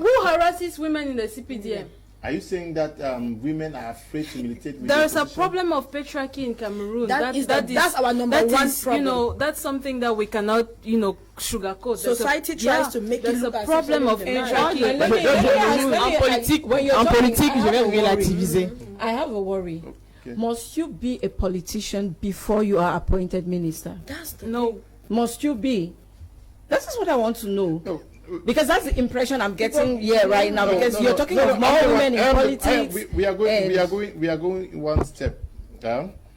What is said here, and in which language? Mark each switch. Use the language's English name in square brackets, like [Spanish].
[English] Who harasses women in the CPDM? Are you saying that women are afraid to militate? With there is a problem of patriarchy in Cameroon. That's our number one problem. That's something that we cannot, sugarcoat. Society tries to make it look as a problem of patriarchy. [French] En politique, je vais relativiser. [English] I have a worry. Okay. Must you be a politician before you are appointed minister? No. Must you be? This is what I want to know. No. Because that's the impression I'm getting here right now. Because you're talking of more women in politics. We are going one step down.